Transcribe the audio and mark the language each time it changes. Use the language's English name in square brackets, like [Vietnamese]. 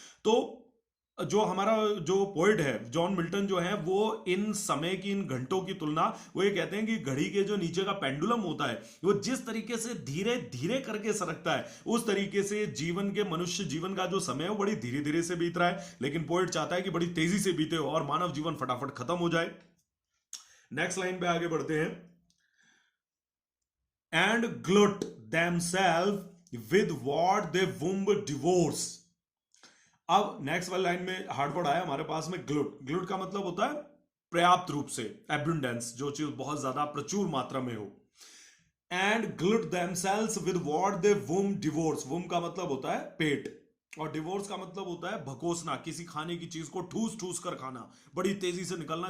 [Hindi] तो जो हमारा जो पोइट है जॉन मिल्टन जो है वो इन समय की इन घंटों की तुलना, वो ये कहते हैं कि घड़ी के जो नीचे का पेंडुलम होता है वो जिस तरीके से धीरे धीरे करके सरकता है, उस तरीके से जीवन के, मनुष्य जीवन का जो समय है वो बड़ी धीरे धीरे से बीत रहा है, लेकिन पोइट चाहता है कि बड़ी तेजी से बीते और मानव जीवन फटाफट खत्म हो जाए। नेक्स्ट लाइन पे आगे बढ़ते हैं। [English] And glut themselves with what they womb divorce। [Hindi] अब नेक्स्ट वाली लाइन में हार्ड वर्ड आया हमारे पास में, ग्लुट। ग्लुट का मतलब होता है पर्याप्त रूप से, एब्युंडेंस, जो चीज बहुत ज्यादा प्रचुर मात्रा में हो। [English] And glut themselves with what they womb divorce. [Hindi] वुम का मतलब होता है पेट, और डिवोर्स का मतलब होता है भकोसना, किसी खाने की चीज को ठूस ठूस कर खाना, बड़ी तेजी से निकलना।